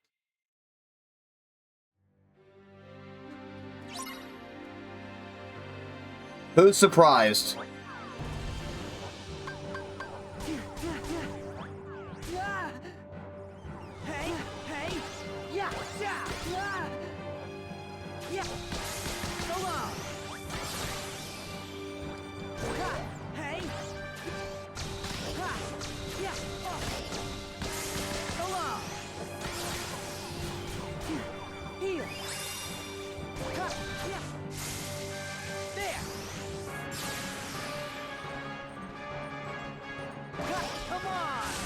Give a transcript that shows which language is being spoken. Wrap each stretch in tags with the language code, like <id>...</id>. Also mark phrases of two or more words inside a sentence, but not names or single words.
<en>Who's surprised? Hey, hey, yeah, yeah, yeah, yeah. Go on. Ha, hey, ha, yeah, oh. Go on. Here. Ha, yeah. There. Ha, come on.</en>